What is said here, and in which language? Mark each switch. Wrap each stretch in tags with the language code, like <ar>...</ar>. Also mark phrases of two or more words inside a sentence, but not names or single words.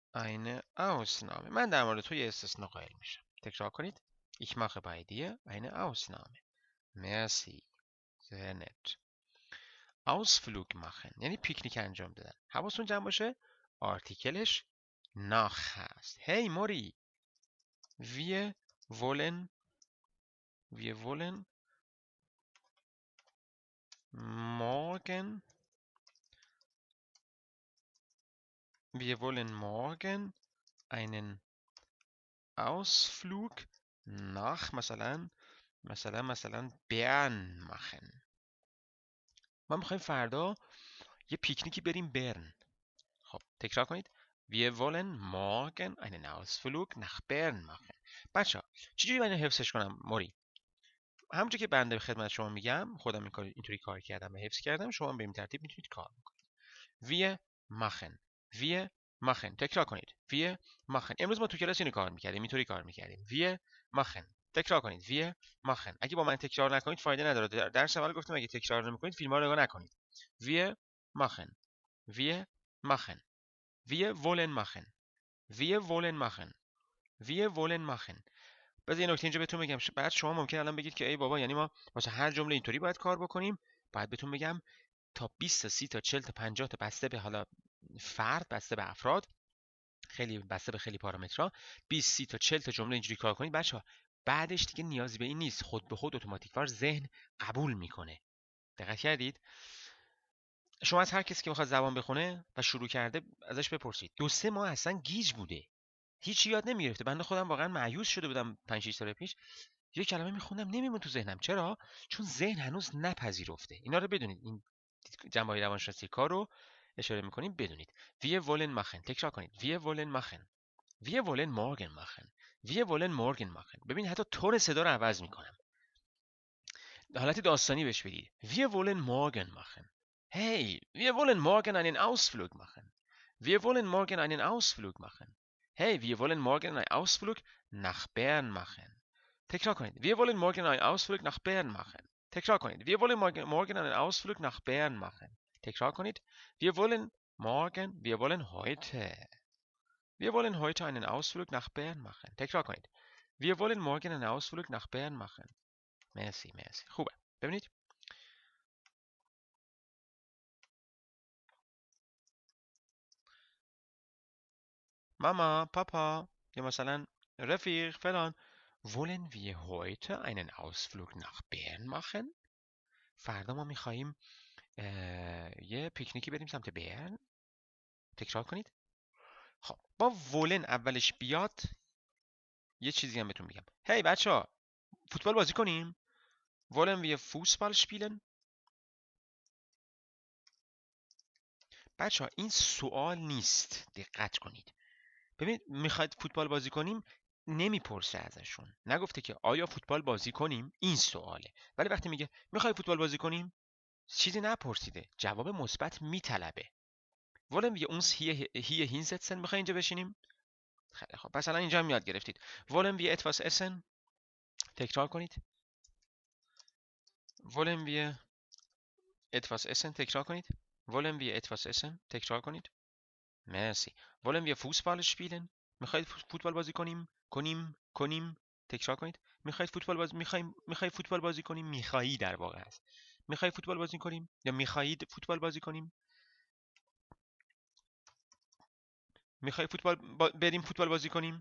<fa>من در مورد تو یه استثناء قائل میشم. تکرار کنید.</fa> <de>Ich mache bei dir eine Ausnahme. Merci. Sehr nett. Ausflug machen</de> <fa>یعنی پیکنیک انجام دادن. حواستون جمع باشه آرتیکلش nach هست. Hey Mori, wir wollen morgen einen Ausflug nach مثلا برن machen. ما میخوایم فردا یه پیکنیکی بریم برن. خب تکرار کنید.</fa> <de>Wir wollen morgen einen Ausflug nach Bern machen.</de> <fa>بچه‌ها چجوری من اینو حفظش کنم موری؟ همونجوری که بنده به خدمت شما میگم خودم اینطوری کار کردم و حفظ کردم شما به این ترتیب میتونید کار بکنید.</fa> <de>Wir machen</de> <fa>تکرار کنید.</fa> <de>Wir machen</de> <fa>امروز ما تو کلاس اینو کار میکردیم اینطوری کار میکردیم.</fa> <de>Wir machen</de> <fa>تکرار کنید.</fa> <de>Wir machen</de> <fa>اگه با من تکرار نکنید فایده نداره. درس اول گفتم اگه تکرار نمیکنید فیلم‌ها رو نگاه نکنید.</fa> <de>Wir machen Wir wollen machen.</de> <fa>باز یه نکته اینجا بهتون بگم. بعد شما ممکن الان بگید که ای بابا یعنی ما واسه هر جمله اینطوری باید کار بکنیم. باید بهتون بگم تا 20 تا 30 تا 40 تا 50 تا بسته به حالا فرد، بسته به افراد، خیلی بسته به خیلی پارامترها 20 30 تا 40 تا جمله اینجوری کار کنید بچه‌ها. بعدش دیگه نیازی به این نیست. خود به خود اتوماتیکوار ذهن قبول میکنه. دقت کردید؟ شما از هر کسی که میخواد زبان بخونه و شروع کرده ازش بپرسید. 2-3 ماه اصلا گیج بوده. هیچ یاد نمیگرفته. بنده خودم واقعا مایوس شده بودم 5-6 سال پیش. یه کلمه میخوندم نمیمون تو ذهنم. چرا؟ چون ذهن هنوز نپذیرفته. اینا رو بدونید. این جنبه‌های روانشناسی کار رو اشاره میکنیم بدونید.</fa> <de>Wir wollen machen.</de> <fa>تکرار کنید.</fa> <de>Wir wollen machen. Wir wollen morgen machen. Wir wollen morgen machen.</de> <fa>ببین حتی تون صدا رو عوض میکنم. حالت داستانی بهش بدید.</fa> <de>Wir wollen morgen machen. Hey, wir wollen morgen einen Ausflug machen. Wir wollen morgen einen Ausflug machen. Hey, wir wollen morgen einen Ausflug nach Bern machen.</de> <fa>تکرار کنید.</fa> <de>Wir wollen morgen einen Ausflug nach Bern machen.</de> <fa>تکرار کنید.</fa> <de>Wir wollen morgen einen Ausflug nach Bern machen.</de> <fa>تکرار کنید.</fa> <de>Wir wollen heute einen Ausflug nach Bern machen.</de> <fa>تکرار کنید.</fa> <de>Wir wollen morgen einen Ausflug nach Bern machen.</de> <fa>مرسی. خوبه. ببینید. ماما، پاپا یا مثلا رفیق فلان.</fa> <de>Wollen wir heute einen Ausflug nach Bern machen?</de> <fa>فردا ما میخواییم یه پیکنیکی بریم سمت برن. تکرار کنید. خب با ولن اولش بیاد یه چیزی هم بهتون میگم. هی بچه‌ها فوتبال بازی کنیم؟</fa> <de>Wollen wir Fußball spielen?</de> <fa>بچه‌ها این سوال نیست. دقت کنید. ببینید میخواید فوتبال بازی کنیم نمیپرسه ازشون. نگفته که آیا فوتبال بازی کنیم؟ این سواله. ولی وقتی میگه میخوای فوتبال بازی کنیم؟ چیزی نپرسیده. جواب مثبت میطلبه.</fa> <de>Wollen wir uns hier hinsetzen؟</de> <fa>میخوای اینجا بشینیم؟ خیلی خب. پس الان اینجا هم یاد گرفتید.</fa> <de>Wollen wir etwas essen؟</de> <fa>تکرار کنید.</fa> <de>Wollen wir etwas essen؟</de> <fa>تکرار کنید.</fa> <de>Wollen wir etwas essen؟</de> <fa>تکرار کنید.</fa> <de>مرسی. Wollen wir Fußball spielen؟</de> <fa>میخواید فوتبال بازی کنیم؟ کنیم. تکرار کنید. میخواید فوتبال بازی کنیم؟ میخواهی در واقع است. میخوای فوتبال بازی کنیم یا میخواهید فوتبال بازی کنیم؟ میخوای بریم فوتبال بازی کنیم؟</fa>